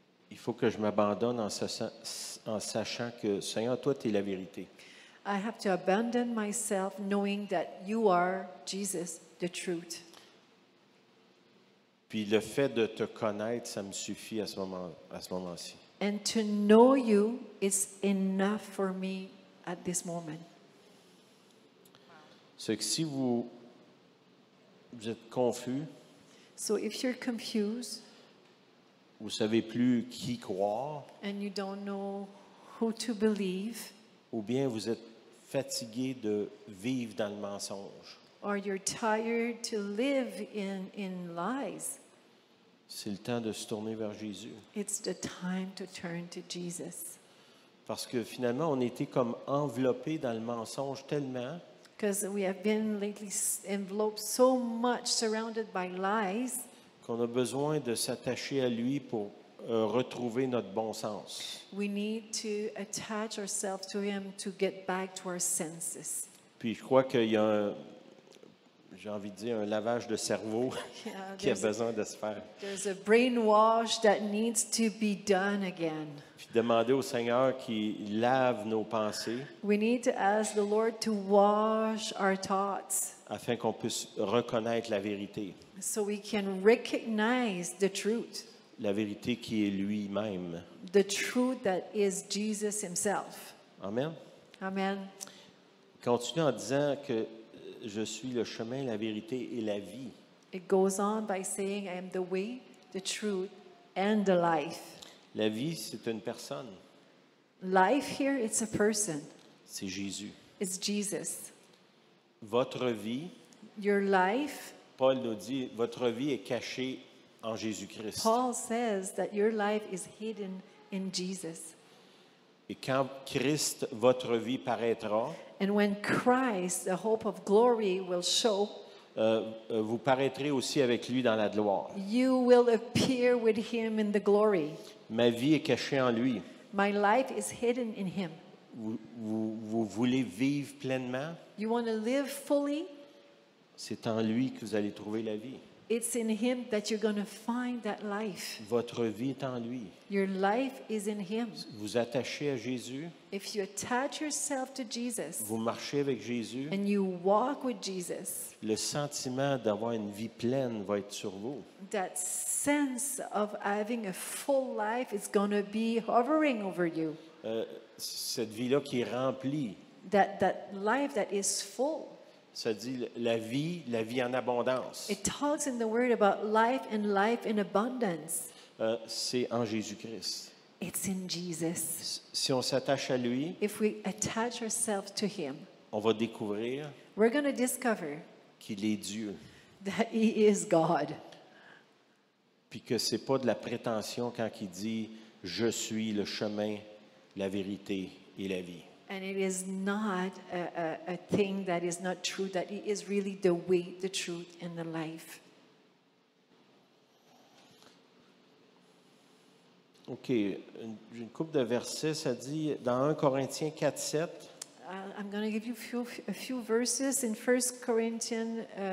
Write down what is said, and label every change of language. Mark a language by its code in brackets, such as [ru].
[fr] il faut que je m'abandonne en sachant que, Seigneur, toi, tu es la vérité. [en] I have to abandon myself knowing that you are Jesus, the truth. [fr] Puis le fait de te connaître, ça me suffit à ce moment-ci. [en] And to know you is enough for me at this moment. [fr] C'est que si vous êtes confus, [en] So if you're confused [fr] vous ne savez plus qui croire, [en] and you don't know who to believe, [fr] ou bien vous êtes fatigué de vivre dans le mensonge, [en] or you're tired to live in lies, [fr] c'est le temps de se tourner vers Jésus. [en] it's the time to turn to Jesus. [fr] Parce que finalement, on a été comme enveloppé dans le mensonge tellement [en] Because we have been lately enveloped so much, surrounded by lies, [fr] qu'on a besoin de s'attacher à lui pour retrouver notre bon sens. [en] We need to attach ourselves to Him to get back to our senses. [fr] Puis je crois qu'il y a j'ai envie de dire, un lavage de cerveau [en] Yeah, [fr] qui a besoin de se faire. [en] there's a brainwash that needs to be done again. [fr] Puis demander au Seigneur qu'il lave nos pensées [en] We need to ask the Lord to wash our thoughts [fr] afin qu'on puisse reconnaître la vérité. [en] so we can recognize the truth [fr] Qui est lui-même. [en] the truth that is Jesus Himself. [fr] Amen. [en] Amen. [fr] Continue en disant que je suis le chemin, la vérité et la vie. [en] It goes on by saying, I am the way, the truth, and the life. [fr] La vie, c'est une personne. [en] Life here, it's a person. [fr] C'est Jésus. [en] It's Jesus. [fr] Votre vie, [en] Your life, [fr] Paul nous dit, votre vie est cachée en Jésus-Christ. [en] Paul says that your life is hidden in Jesus. [fr] Et quand Christ, votre vie, paraîtra, [en] And when Christ, the hope of glory, will show, [fr] vous paraîtrez aussi avec lui dans la gloire. [en] you will appear with Him in the glory. [fr] Ma vie est cachée en lui. [en] My life is hidden in Him. [fr] Vous voulez vivre pleinement? [en] You want to live fully? [fr] C'est en lui que vous allez trouver la vie. [en] It's in Him that you're going to find that life. [fr] Votre vie est en lui. [en] Your life is in Him. [fr] Vous attachez à Jésus, [en] If you attach yourself to Jesus [fr] vous marchez avec Jésus, [en] and you walk with Jesus, [fr] le sentiment d'avoir une vie pleine va être sur vous. [en] that sense of having a full life is going to be hovering over you. [fr] Cette vie-là qui est remplie, [en] That life that is full. [fr] ça dit la vie en abondance. [en] It talks in the Word about life and life in abundance. [fr] C'est en Jésus-Christ. [en] It's in Jesus. [fr] Si on s'attache à lui, [en] If we attach ourselves to Him, [fr] on va découvrir [en] we're going to discover [fr] qu'il est Dieu. [en] that He is God. [fr] Puis que c'est pas de la prétention quand il dit « Je suis le chemin, la vérité et la vie [en] And it is not a thing that is not true, that He is really the way, the truth, and the life. ». [fr] OK. Une couple de versets, ça dit dans 1 Corinthiens 4, 7, [en] I'm going to give you a few verses in 1 Corinthians